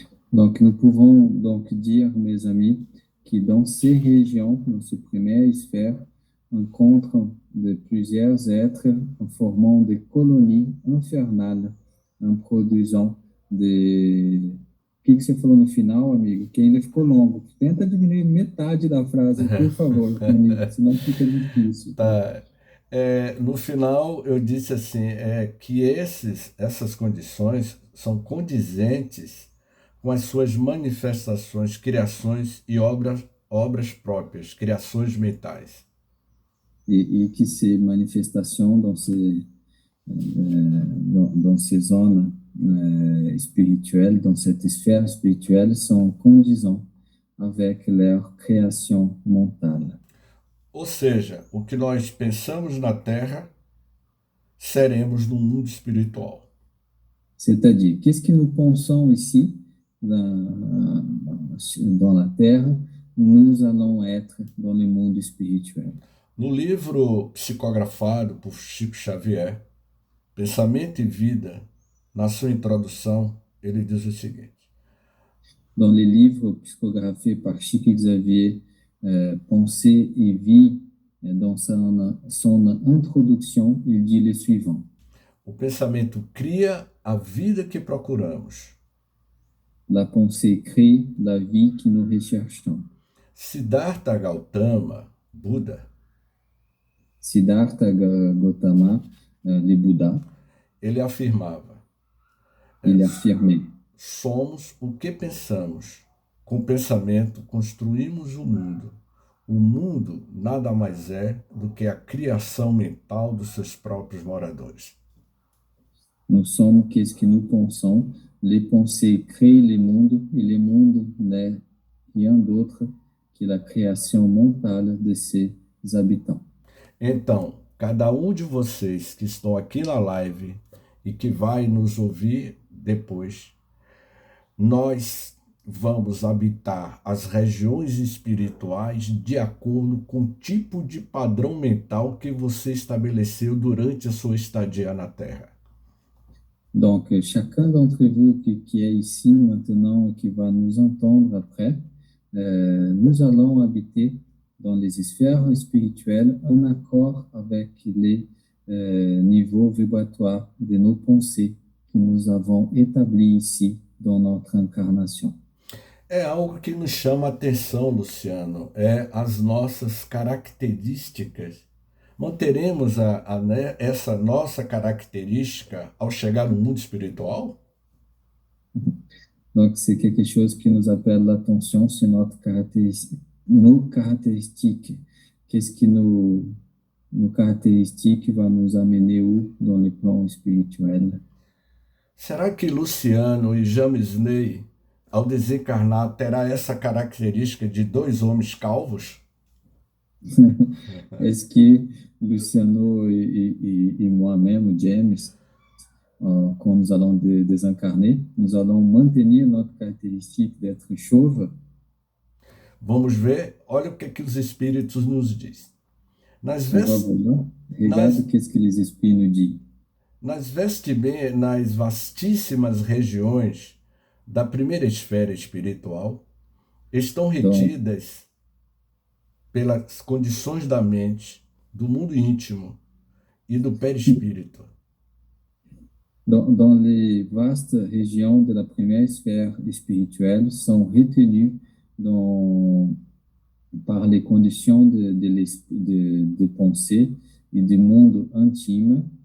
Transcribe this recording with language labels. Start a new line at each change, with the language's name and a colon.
French: Donc, nous pouvons donc dire, mes amis, que dans ces régions, dans ces premières sphères, rencontrent de plusieurs êtres en formant des colonies infernales, en produisant des...
Portuguese: O que você falou no final, amigo? Que ainda ficou longo. Tenta diminuir metade da frase, por favor, amigo, senão fica difícil. Tá. No final, eu disse assim, que essas condições são condizentes com as suas manifestações, criações e obras próprias, criações mentais.
French: Et que ces manifestations dans ces zones spirituelles, dans cette sphère spirituelle, sont condisants avec leur création mentale.
Portuguese: Ou seja, o que nós pensamos na Terra, seremos no mundo espiritual.
French: C'est-à-dire, qu'est-ce que nous pensons ici, dans la Terre, nous allons être dans le monde spirituel.
Portuguese: No livro psicografado por Chico Xavier, Pensamento e Vida, na sua introdução, ele diz o seguinte:
French: Dans les livres psychographiés par Chico Xavier, Pensée et Vie, dans son introduction, il dit le suivant.
Portuguese: o pensamento cria a vida que procuramos.
French: La pensée crée la vie que nous recherchons.
Portuguese: Siddhartha Gautama, Buda,
French: Siddhartha Gautama, le Bouddha,
Portuguese: ele afirmava:
French: il affirmait:
Portuguese: somos o que pensamos. Com o pensamento construímos o mundo. O mundo nada mais é do que a criação mental dos seus próprios moradores.
French: nous sommes qu'est-ce que nous pensons. Les pensées créent le monde et le monde n'est rien d'autre que la création mentale de ses habitants.
Portuguese: Então, cada um de vocês que estão aqui na live e que vai nos ouvir depois, nós vamos habitar as regiões espirituais de acordo com o tipo de padrão mental que você estabeleceu durante a sua estadia na Terra.
French: Donc, chacun d'entre vous qui est ici maintenant et qui va nous entendre après, nous allons habiter dans les sphères spirituelles en accord avec les niveaux vibratoires de nos pensées que nous avons établis ici dans notre incarnation.
Portuguese: É algo que nos chama a atenção, Luciano, é as nossas características. Manteremos essa nossa característica ao chegar no mundo espiritual?
French: Donc, c'est quelque chose qui nous appelle l'attention sur notre nos caractéristiques. Qu'est-ce qui nos caractéristiques va nous amener où dans les plans spirituels?
Portuguese: Será que Luciano e James Ney, ao desencarnar, terá essa característica de dois homens calvos?
French: Est-ce que Luciano et moi-même, James, quand nous allons désincarner, nous allons maintenir notre caractéristique d'être chauve?
Portuguese: Vamos ver, olha o que os espíritos nos dizem.
French: Regarde qu'est-ce que les esprits nous disent.
Portuguese: Nas vastíssimas regiões da primeira esfera espiritual estão retidas pelas condições da mente, do mundo íntimo e do perispírito.
French: Dans les vastes régions de la première sphère spirituelle sont retenues par les conditions de pensée et du monde intime.